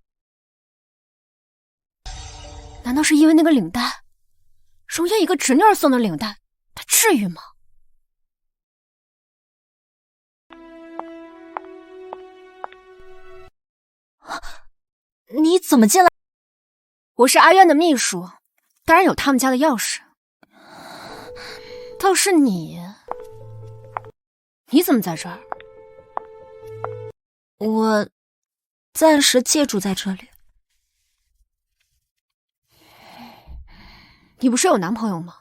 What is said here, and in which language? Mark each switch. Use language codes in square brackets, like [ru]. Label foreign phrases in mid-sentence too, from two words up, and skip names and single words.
[zh] 難道是因為那個領帶？容嫣一個侄女兒送的領帶，她至於嗎？你怎麼進來？我是阿淵的秘書，當然有他們家的鑰匙。倒是你怎麼在這兒？我暫時借住在這裡。你不是有男朋友嗎？